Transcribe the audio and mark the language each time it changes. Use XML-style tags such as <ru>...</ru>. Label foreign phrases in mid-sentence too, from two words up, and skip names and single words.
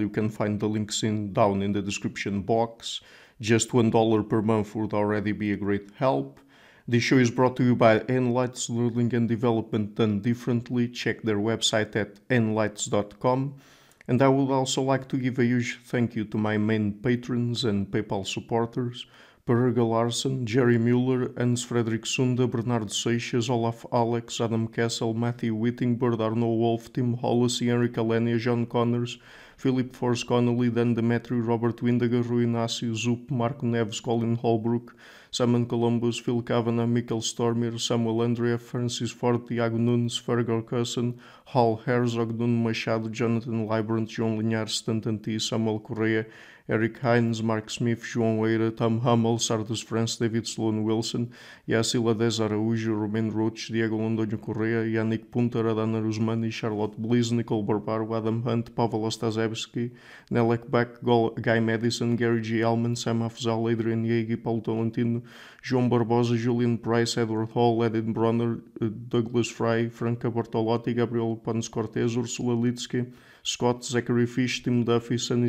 <en>You can find the links down in the description box. Just $1 per month would already be a great help. This show is brought to you by Enlights Learning and Development Done Differently. Check their website at enlights.com. And I would also like to give a huge thank you to my main patrons and PayPal supporters: Perga Larsen, Jerry Mueller, Hans Frederick Sunda, Bernardo Seixas, Olaf Alex, Adam Kessel, Matthew Whittingbird, Arno Wolf, Tim Hollis, Henrik Alenia, John Connors, Philip Force Connolly, Dan Demetri, Robert Windiger, Rui Inácio, Zup, Marco Neves, Colin Holbrook, Simon Columbus, Phil Kavanagh, Michael Stormir, Samuel Andrea, Francis Ford, Tiago Nunes, Fergal Cusson, Hal Herzog, Nuno Machado, Jonathan Librant, João Linhares, Stanton T, Samuel Correia, Eric Hines, Mark Smith, João Eira, Tom Hummel, Sardus France, David Sloan Wilson, Yacila Dez Araújo, Romain Roach, Diego Londonho Correia, Yannick Punter, Adana Rusmani, Charlotte Bliss, Nicole Barbaro, Adam Hunt, Pavel Ostaszewski, Nelek Beck, Guy Madison, Gary G. Allman, Sam Afzal, Adrian Yeagy, Paulo Tolentino, João Barbosa, Julian Price, Edward Hall, Edith Bronner, Douglas Fry, Franca Bortolotti, Gabriel Pons Cortez, Ursula Litsky, Scott, Zachary Fish, Tim Duffy, Sonny</en>